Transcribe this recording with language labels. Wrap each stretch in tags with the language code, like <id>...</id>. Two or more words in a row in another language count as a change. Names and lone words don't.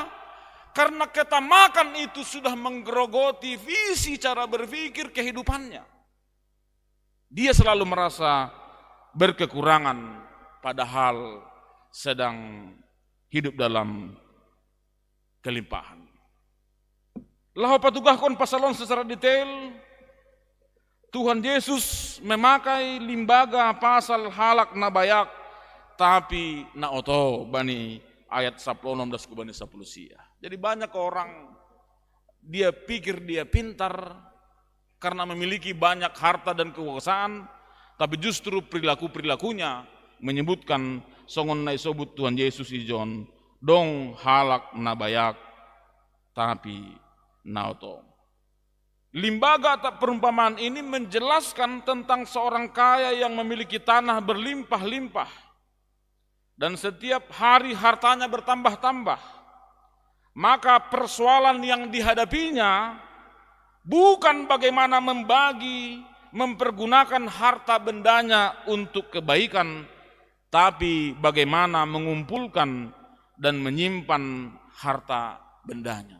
<id>Karena ketamakan itu sudah menggerogoti visi cara berpikir kehidupannya. Dia selalu merasa berkekurangan padahal sedang hidup dalam kelimpahan.</id> <bts>Lahu patugahkon pasalon</bts> <id>secara detail, Tuhan Yesus memakai</id> <bts>limbaga pasal halak nabayak tapi na oto bani ayat 16 ke bani 10 sia.</bts> <id>Jadi banyak orang dia pikir dia pintar karena memiliki banyak harta dan kekuasaan, tapi justru perilaku-perilakunya menyebutkan</id> <bts>songon nai sobut Tuhan Yesus ijon dong halak nabayak tapi naoto.</bts> <id>Limbaga atau perumpamaan ini menjelaskan tentang seorang kaya yang memiliki tanah berlimpah-limpah dan setiap hari hartanya bertambah-tambah. Maka persoalan yang dihadapinya bukan bagaimana membagi, mempergunakan harta bendanya untuk kebaikan, tapi bagaimana mengumpulkan dan menyimpan harta bendanya.</id>